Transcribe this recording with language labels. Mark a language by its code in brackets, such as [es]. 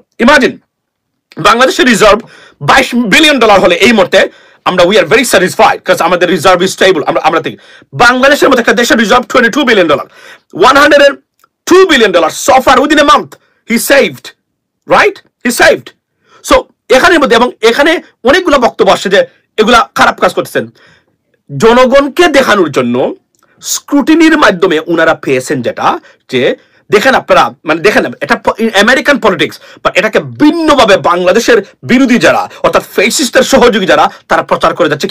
[bn] Imagine বাংলাদেশের reserve $22 billion হলে এই মুহূর্তে আমরা [en] we are very satisfied [bn] কারণ আমাদের রিজার্ভ ইজ স্টেবল। [en] আমরা think [bn] বাংলাদেশের মতো একটা দেশের reserve $22 billion, $102 billion [en] so far within a month he saved, right? He saved. [bn] So এখানের মধ্যে এবং এখানে অনেকগুলো বক্তব্য আসছে যে এগুলা খারাপ কাজ করতেছেন। জনগণকে দেখানোর জন্য স্ক্রুটিনির মাধ্যমে উনারা পেয়েছেন যেটা যে দেখেন আপনারা মানে দেখেন এটা আমেরিকান পলিটিক্স, বা এটাকে ভিন্নভাবে বাংলাদেশের বিরোধী যারা অর্থাৎ ফেসিস্টের সহযোগী যারা তারা প্রচার করে যাচ্ছে।